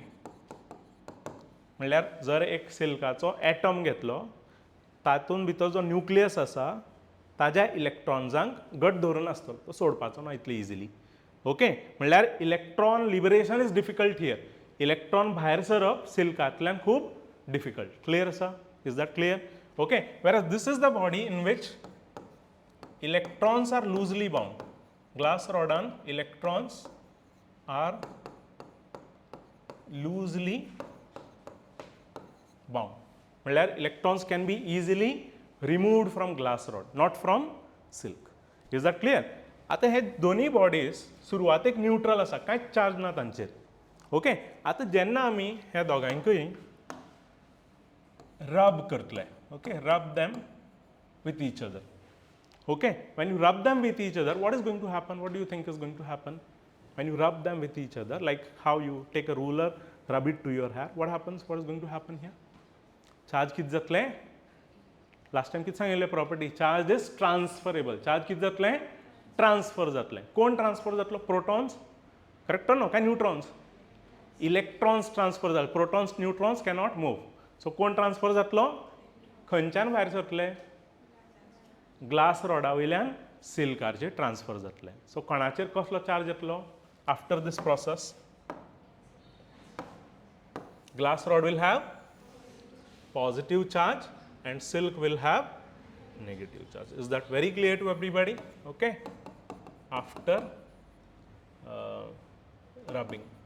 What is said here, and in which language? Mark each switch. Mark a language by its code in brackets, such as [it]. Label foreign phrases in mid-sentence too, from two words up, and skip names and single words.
[kok] म्हणल्यार जर एक सिल्काचो एटम घेतलो तातूंत भितर जो न्यूक्लियस आसा ताज्या इलेक्ट्रॉन्सांक घट धरून आसतलो, तो सोडपाचो ना इतली इजिली. [en] ओके, म्हणल्यार electron liberation is difficult here. [kok] इलेक्ट्रॉन भायर सरप सिल्कांतल्यान खूब डिफिकल्ट. क्लियर आसा? [en] is that clear? ओके, whereas this is the body in which electrons are loosely bound. Glass rodan electrons are loosely bound. म्हणल्यार electrons can be easily removed from glass rod, not from silk. Is that clear? [kok] आता हे दोन्ही बॉडीज सुरवातेक न्यूट्रल आसा, कांयच चार्ज ना तांचेर. ओके, आता जेन्ना आमी ह्या दोगांकूय रब करतले, [en] ओके, rub them with each other. Okay, when you rub them with each other, what is going to happen? What do you think is going to happen when you rub them with each other? Like how you take a ruler, rub it to your hair, what happens? What is going to happen here? [kok] Charge कित जातले? [en] Last time [kok] कित सांगिल्ले property? [en] Charge is transferable. [kok] Charge कित जातले? Transfer जातले. कोण transfer जातलो? [en] Protons, correct or no? काय neutrons? Electrons transfer जातले. Protons, neutrons cannot move. [kok] So कोण transfer जातलो? खंयच्यान भायर सरतले? ग्लास रॉडा वयल्यान सिल्काचेर ट्रान्सफर जातले. सो कोणाचेर कसलो चार्ज येतलो? [en] after this process glass rod will have positive charge and silk will have negative charge. Is that very clear to everybody? Okay. After rubbing.